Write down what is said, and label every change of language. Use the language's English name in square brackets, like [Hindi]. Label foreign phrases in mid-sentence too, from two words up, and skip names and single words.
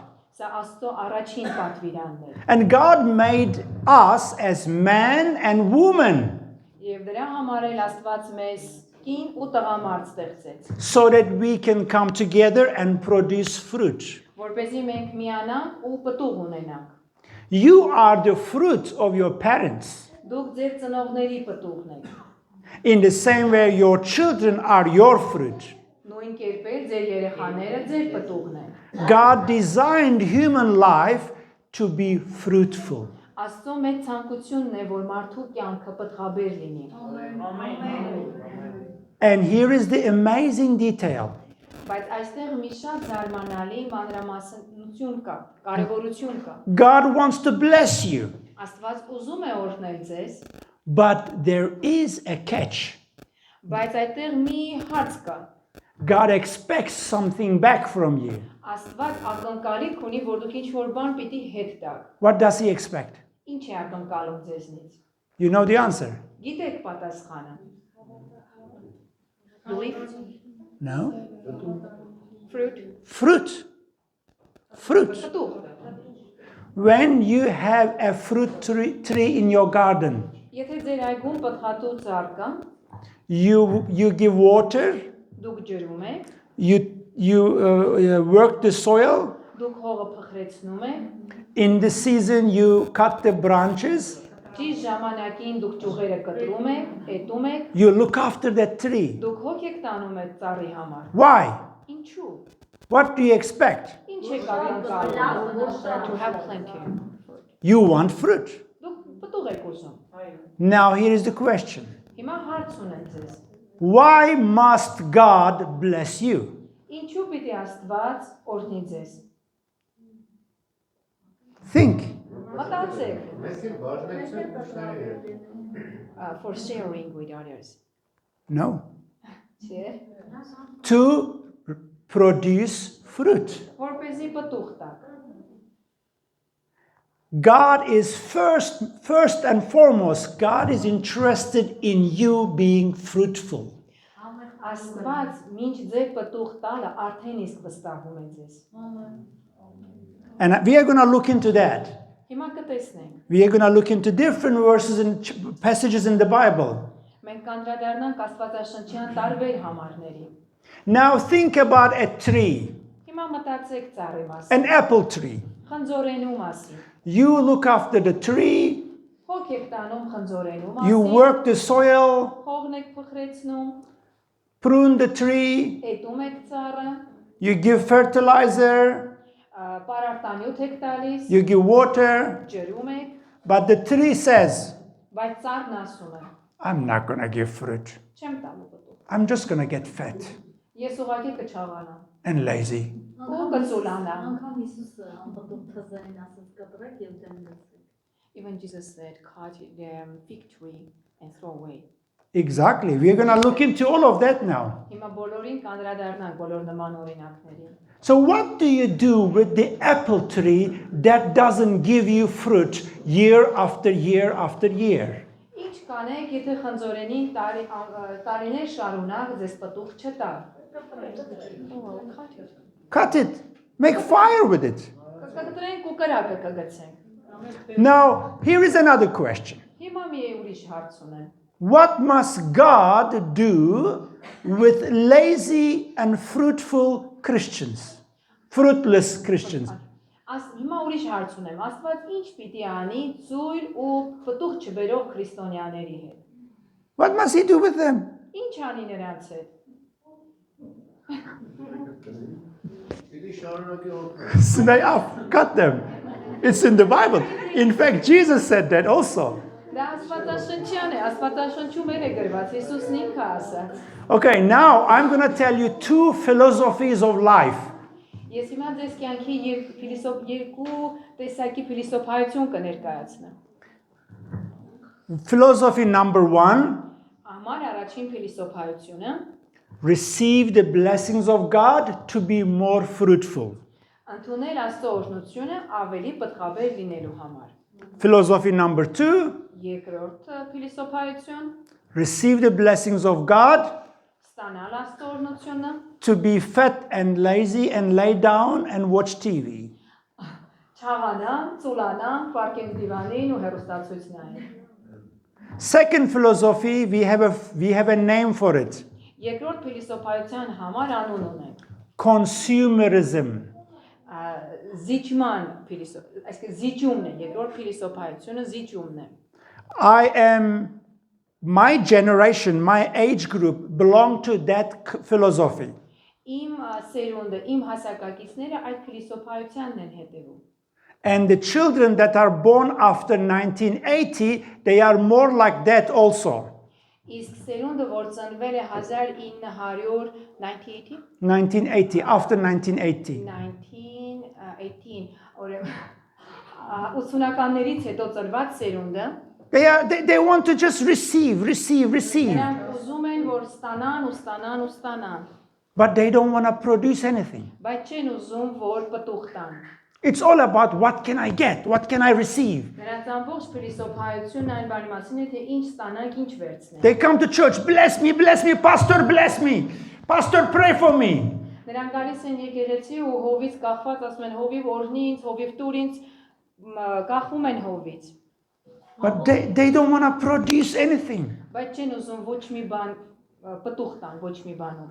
[Armenian] Սա Աստծո առաջին պատվիրանն է։ [English] And God made us as man and woman [Armenian] Եվ դրա համար էլ Աստված մեզ կին ու տղամարդ ստեղծեց, [English] so that we can come together and produce fruit. [Armenian] որպեսզի մենք միանանք ու պտուղ ունենանք։ [English] You are the fruit of your parents. [Armenian] Դուք ձեր ծնողների պտուղն եք։ [English] In the same way your children are your fruit. [Armenian] Նույն կերպ ձեր երեխաները ձեր պտուղն են։ [English] God designed human life to be fruitful. [Armenian] Աստծո մեծ ցանկությունն է, որ մարդու կյանքը պտղաբեր լինի։ [English] And here is the amazing detail. [Armenian] Բայց այստեղ մի շատ զարմանալի մանրամասնություն կա, կարևորություն կա։ [English] God wants to bless you. [Armenian] Աստված ուզում է օրհնել ձեզ, [English] but there is a catch. [Armenian] Բայց այդտեղ մի հարց կա. [English] God expects something back from you. [Armenian] Աստված ակնկալիք ունի, որ դուք ինչ-որ բան պիտի հետ տաք։ [English] What does he expect? [Armenian] Ինչ է ակնկալում ձեզնից։ [English] You know the answer? [Armenian] Գիտեք պատասխանը։ Believe, [English] No? fruit, Fruit. Fruit. [Armenian] պտուղ։ [English] When you have a fruit tree in your garden, [Armenian] Եթե ձեր այգում պտղատու ծառ կա, [English] you give water, [Armenian] դուք ջրում եք, [English] you work the soil. [Armenian] դուք հողը փխրեցնում եք, [English] In the season, you cut the branches. [Armenian] ճիշտ ժամանակին դուք ճյուղերը կտրում եք, էտում եք, [English] You look after that tree. [Armenian] դուք հոգ եք տանում այդ ծառի համար։ [English] Why? [Armenian] Ինչու։ [English] What do you expect? [Armenian] Ինչ եք ակնկալում [English] to have plenty? You want fruit. [Armenian] Դուք պտուղ եք ուզում։ [English] Now, here is the question. [Armenian] Հիմա հարց ունեմ ձեզ։ [English] Why must God bless you? [Armenian] Ինչու պիտի Աստված օրհնի ձեզ։ [English] Think. Մտածեք։ For sharing with others։ No. [Armenian] Չէ։ [English] To produce fruit. [Armenian] Որպեսզի պտուղ տաք։ [English] God is first and foremost, God is interested in you being fruitful. [Armenian] Աստված մինչ ձեր պտուղ տալը արդեն իսկ վստահում է ձեզ։ [English] And we are going to look into that. [Armenian] Հիմա կտեսնենք։ [English] We are going to look into different verses and passages in the Bible. [Armenian] Մենք կանդրադառնանք Աստվածաշնչյան տարբեր համարների։ [English] Now think about a tree, [Armenian] Հիմա մտածեք ծառի մասին, [English] an apple tree. [Armenian] խնձորենու մասին։ [English] You look after the tree, [Armenian] Հոգ եք տանում խնձորենու [English] you [Armenian] մասին, [English] work the soil, [Armenian] հողն եք փխրեցնում, [English] prune the tree, [Armenian] էտում եք ծառը, [English] you give fertilizer, [Armenian] պարարտանյութ եք տալիս, [English] you give water, [Armenian] ջրում եք, [English] but the tree says, [Armenian] բայց ծառն ասում է. [English] I'm not going to give fruit. [Armenian] Չեմ տալու պտուղ։ [English] I'm just going to get fat [Armenian] Ես ուղղակի կչաղանամ։ [English] and lazy. [Armenian] Ու կծուլանամ։ Անկամ Հիսուսը անպտուղ թզային ասած կտրեք եւ դեմ դրեք։ [English] Even Jesus said, cut the fig tree and throw away. Exactly. We're going to look into all of that now. [Armenian] Հիմա բոլորին կանդրադառնանք բոլոր նման օրինակներին։ [English] So what do you do with the apple tree that doesn't give you fruit year after year after year? [Armenian] Ինչ կանեք, եթե խնձորենին տարիներ շարունակ ձեզ պտուղ չտա։ [English] Cut it. Make fire with it. [Armenian] Կկտրենք ու կրակը կգցենք։ [English] Now, here is another question. [Armenian] Հիմա մի ուրիշ հարց ունեմ։ [English] What must God do with lazy and fruitful Christians? Fruitless Christians. [Armenian] Հիմա ուրիշ հարց ունեմ։ Աստված ինչ պիտի անի ծույլ ու պտուղ չբերող քրիստոնյաների հետ։ [English] What must he do with them? [Armenian] Ինչ անի նրանց հետ։ [English] Cut them. It's in the Bible. In fact, Jesus said that also. [Armenian] Դա Աստվածաշնչյան է, Աստվածաշնչում է գրված, Հիսուսն ինքը ասաց։ [English] Okay, now I'm going to tell you two philosophies of life. [Armenian] Ես հիմա ձեզ կյանքի երկու տեսակի փիլիսոփայություն կներկայացնեմ։ [English] Philosophy number 1, [Armenian] Համար առաջին փիլիսոփայությունը [English] receive the blessings of God to be more fruitful. [Armenian] ընդունել Աստծո օրհնությունը ավելի պտղաբեր լինելու համար։ [English] Philosophy number 2, [Armenian] Երկրորդ փիլիսոփայություն [English] receive the blessings of God [Armenian] ստանալ Աստծո օրհնությունը [English] to be fat and lazy and lay down and watch TV. [Armenian] Չաղանան, ծուլանան, պարկեն դիվանին ու հեռուստացույց նայեն։ [English] Second philosophy, we have a name for it. [Armenian] Երկրորդ փիլիսոփայության համար անուն ունենք։ [English] Consumerism. [Armenian] Զիջման այսինքն զիջումն է, երկրորդ փիլիսոփայությունը զիջումն է։ [English] My generation, my age group belong to that philosophy. [Armenian] Իմ սերունդը, իմ հասակակիցները այդ փիլիսոփայությանն են հետևում։ [English] And the children that are born after 1980, they are more like that also. [Armenian] Իսկ սերունդը, որ ծնվել է [English] 1980, after 1980. [Armenian] 1918, ուրեմն 80-ականներից հետո ծնված սերունդը [English] They want to just receive. [Armenian] նրանք ուզում են, որ ստանան ու ստանան ու ստանան։ [English] but they don't want to produce anything. [Armenian] Բայց չեն ուզում, որ պտուղ տան։ [English] It's all about what can I get, what can I receive. [Armenian] Նրանց ամբողջ փիլիսոփայությունն այն բանի մասին է, թե ինչ ստանանք, ինչ վերցնենք։ [English] They come to church, bless me, pastor, bless me. Pastor, pray for me. [Armenian] Նրանք գալիս են եկեղեցի ու հովից կախված ասում են հովիվ օրհնի ինձ, հովիվ տուր ինձ, կախում են հովից։ [English] But they don't want to produce anything. [Armenian] Բայց չեն ուզում ոչ մի բան պտուղ տան, ոչ մի բանում։